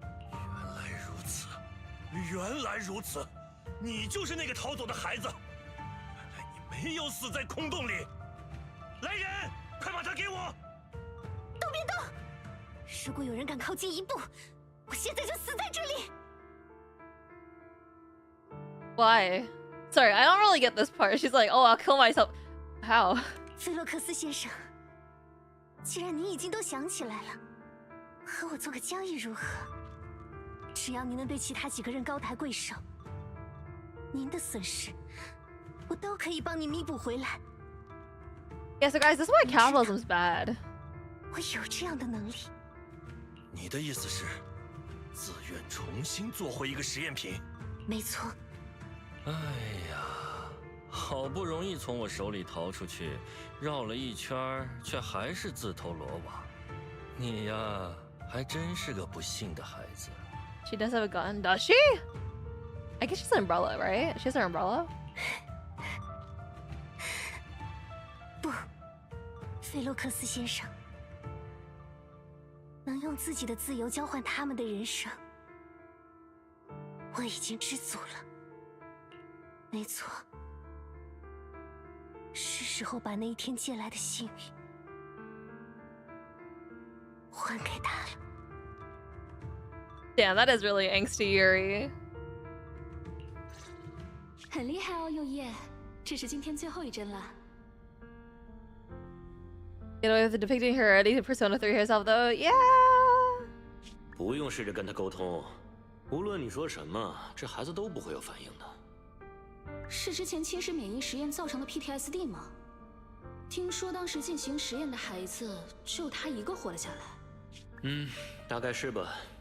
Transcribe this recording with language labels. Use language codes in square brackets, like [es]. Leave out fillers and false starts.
[zh] 原来如此，原来如此，你就是那个逃走的孩子。原来你没有死在空洞里。来人，快把他给我！都别动！如果有人敢靠近一步，我现在就死在这里。 [en] Why? Sorry, I don't really get this part. She's like, oh, I'll kill myself. How? [zh] 菲洛克斯先生，既然您已经都想起来了，和我做个交易如何？只要您能对其他几个人高抬贵手，您的损失我都可以帮你弥补回来。 [en] Yeah, so guys, this is why capitalism's bad. [zh] 我有这样的能力。你的意思是，自愿重新做回一个实验品？没错。哎呀，好不容易从我手里逃出去，绕了一圈，却还是自投罗网。你呀，还真是个不幸的孩子。 [en] She does have a gun, does she? I guess she's an umbrella, right? She has an umbrella? [zh] 不，菲洛克斯先生，能用自己的自由交换他们的人生，我已经知足了。没错，是时候把那一天借来的幸运还给他了。 [en] Damn, that is really angsty Yuri. [zh] 很厉害哦，右叶，这是今天最后一针了。 [en] You know, with depicting her ready to Persona 3 herself, though, yeah. [zh] 不用试着跟他沟通，无论你说什么，这孩子都不会有反应的。是之前侵蚀免疫实验造成的 PTSD 吗？听说当时进行实验的孩子只有他一个活了下来。大概是吧。